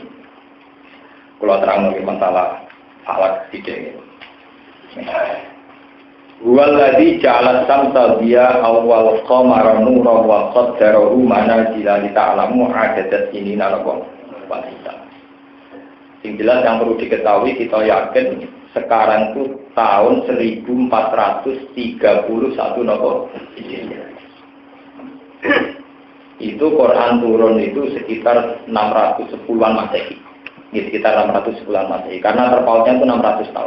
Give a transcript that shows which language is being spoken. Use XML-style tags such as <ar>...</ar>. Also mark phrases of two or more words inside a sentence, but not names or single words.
<jv>Kula terang masalah falak sithik.</jv> <ar>هو الذي جعل الشمس ضياء والقمر نورا وقدره منازل لتعلموا عدد السنين لكم والحساب.</ar> <jv>Sing jelas</jv> <id>yang perlu diketahui kita yakin sekarang itu tahun 1431 nopo itu Quran turun itu sekitar 610-an Masehi. Sekitar 610-an Masehi karena terpautnya itu 600 tahun.</id>